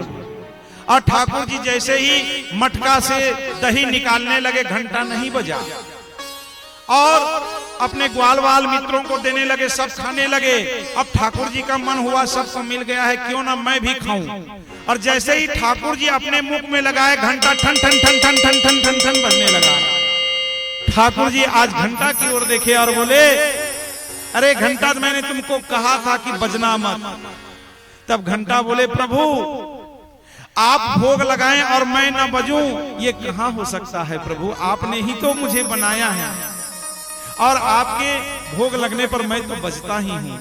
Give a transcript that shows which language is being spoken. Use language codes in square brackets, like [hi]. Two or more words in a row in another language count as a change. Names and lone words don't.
[hi] और ठाकुर जी जैसे ही मटका से दही निकालने लगे, घंटा नहीं बजा और अपने ग्वाल वाल मित्रों को देने लगे, सब खाने लगे। अब ठाकुर जी का मन हुआ सबको मिल गया है, क्यों ना मैं भी खाऊं। और जैसे ही ठाकुर जी अपने मुख में लगाए, घंटा ठन ठन ठन ठन ठन ठन ठन ठन बजने लगा। ठाकुर जी आज घंटा की ओर देखे और बोले अरे घंटा मैंने तुमको कहा था कि बजना मत। तब घंटा बोले प्रभु आप भोग लगाएं और मैं ना बजूं, ये कहां हो सकता है प्रभु, आपने ही तो मुझे बनाया है और आपके भोग लगने पर मैं तो बजता ही हूं।